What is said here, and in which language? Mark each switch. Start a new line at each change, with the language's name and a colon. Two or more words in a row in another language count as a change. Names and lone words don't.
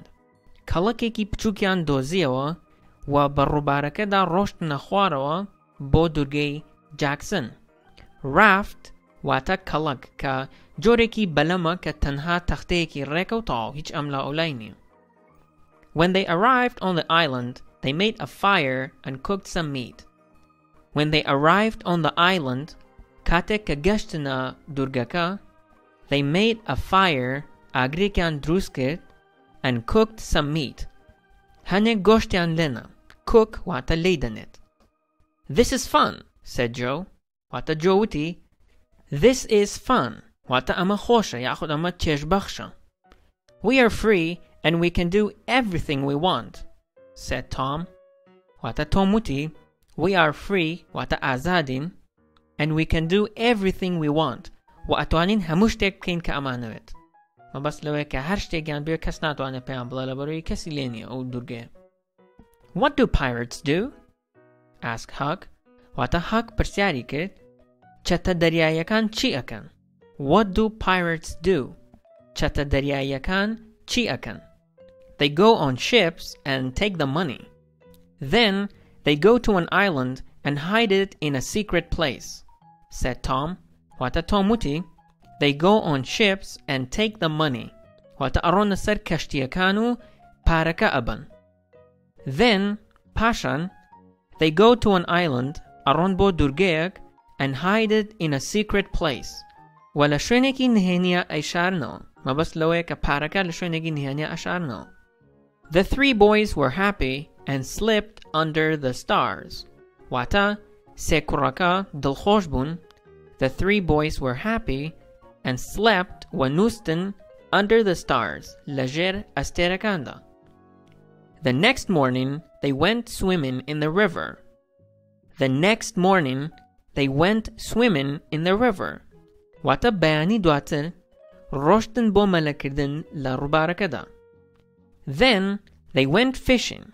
Central Kurdish: کەڵەکێکی بچووکیان دۆزیەوە و بە ڕووبارەکەدا ڕۆشتنە خوارەوە بۆ دوورگەی جاکسن. Raft واتە کەڵک کە جۆرێکی بەلەمە کە تەنها تەختەیەکی ڕێکە و تاو هیچ ئەملا ئەولای نییە.
English: When they arrived on the island, they made a fire and cooked some meat. When they arrived on the island,
Central Kurdish: کاتێک کە گەشتنە دوورگەکە,
English: they made a fire
Central Kurdish: ئاگرێکیان دروست کرد
English: and cooked some meat.
Central Kurdish: هەنێک گۆشتیان لێنە. Cook واتە لێی دەنێت.
English: This is fun, said Joe.
Central Kurdish: واتە Joe وتی
English: This is fun.
Central Kurdish: واتە ئەمە خۆشە یاخود ئەمە چێژبەخشە.
English: We are free and we can do everything we want, said Tom.
Central Kurdish: واتە تۆم وتی
English: We are free
Central Kurdish: واتە ئازادین
English: and we can do everything we want
Central Kurdish: و ئەتوانین هەموو شتێک بکەین کە ئەمانەوێت. مەبەست لەوەیە کە هەر شتێکیان بێ کەس ناتوانێت پێیان بڵێ لەبەرەوەی کەسی لێ نییە ئەو دوورگەیە.
English: What do pirates do? asked Huck.
Central Kurdish: واتە Huck پرسیاری کرد چەتە دەریاییەکان چی ئەکەن؟
English: What do pirates do?
Central Kurdish: چەتە دەریاییەکان چی ئەکەن؟
English: They go on ships and take the money. Then they go to an island and hide it in a secret place, said Tom.
Central Kurdish: واتە تۆم وتی
English: They go on ships and take the money.
Central Kurdish: واتە ئەڕۆنە سەر کەشتیەکان و پارەکە ئەبن.
English: Then پاشان they go to an island
Central Kurdish: ئەڕۆن بۆ دوورگەیەک
English: and hide it in a secret place.
Central Kurdish: و لە شوێنێکی نهێنیە ئەیشارنەوە. مەبەست لەوەیە کە پارەکە لە شوێنێکی نهێنیە ئەشارنەوە.
English: The three boys were happy and slept under the stars.
Central Kurdish: واتە سێ کوڕەکە دڵخۆش بوون.
English: The three boys were happy and slept
Central Kurdish: و نووستن
English: under the stars
Central Kurdish: لەژێر ئەستێرەکاندا.
English: The next morning they went swimming in the river. The next morning they went swimming in the river.
Central Kurdish: واتە بەیانی دواتر ڕۆشتن بۆ مەلەکردن لە ڕووبارەکەدا.
English: Then they went fishing.